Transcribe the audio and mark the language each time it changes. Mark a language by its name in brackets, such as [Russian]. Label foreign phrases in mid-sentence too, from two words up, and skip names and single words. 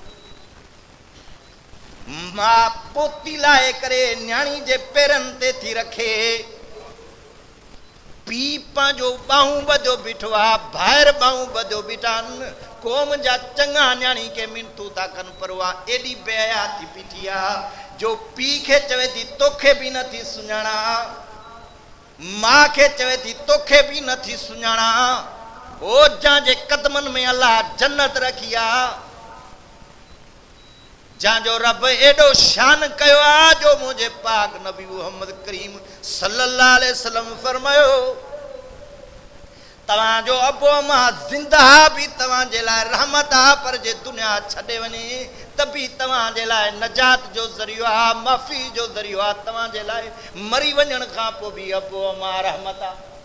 [Sindhi] मां पोती लाहे करे न्याणी जे पेरनि ते थी रखे, पीउ पंहिंजो ॿाहूं ॿधियो बीठो आहे, ॿाहिरि ॿाहूं ॿधियो बीठा आहिनि, क़ौम जा चङा न्याणी खे मिनतूं था कनि, पर उहा एॾी बेहया थी बीठी आहे जो पीउ खे चवे थी तोखे बि नथी सुञाणा, माउ खे चवे थी तोखे बि नथी सुञाणा। ओ जंहिंजे कदमनि में अलाह जन्नत रखी आहे, जंहिंजो रब एॾो शान कयो आहे जो मुंहिंजे पाक नबी मुहम्मद करीम [Arabic] صلى الله عليه وسلم [Sindhi] फरमायो तव्हांजो अबो अम्मा ज़िंदा बि तव्हांजे लाइ रहमत आहे, पर जे दुनिया छॾे वञे त बि तव्हांजे लाइ नजात जो ज़रियो आहे, माफ़ी जो ज़रियो आहे, तव्हांजे लाइ मरी वञण खां पोइ बि अबो अम्मा रहमत आहे।